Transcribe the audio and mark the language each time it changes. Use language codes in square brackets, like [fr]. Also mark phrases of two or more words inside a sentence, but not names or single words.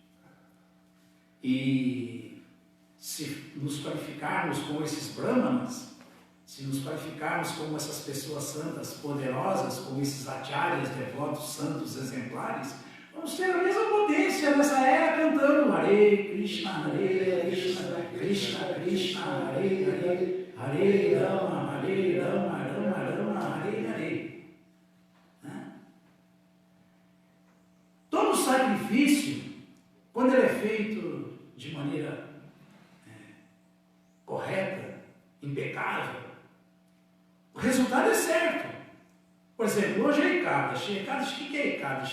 [pt] E se nos qualificarmos como esses brahmanas, se nos qualificarmos como essas pessoas santas, poderosas, como esses acharyas, devotos, santos, exemplares, vamos ter a mesma potência nessa era cantando [sa] हरे कृष्ण हरे कृष्ण कृष्ण कृष्ण हरे हरे हरे राम हरे राम राम राम हरे हरे. [pt] Né? Todo sacrifício, quando ele é feito de maneira correta, impecável, o resultado é certo. Por exemplo, hoje é Ekadashi. Ekadashi, o que é Ekadashi?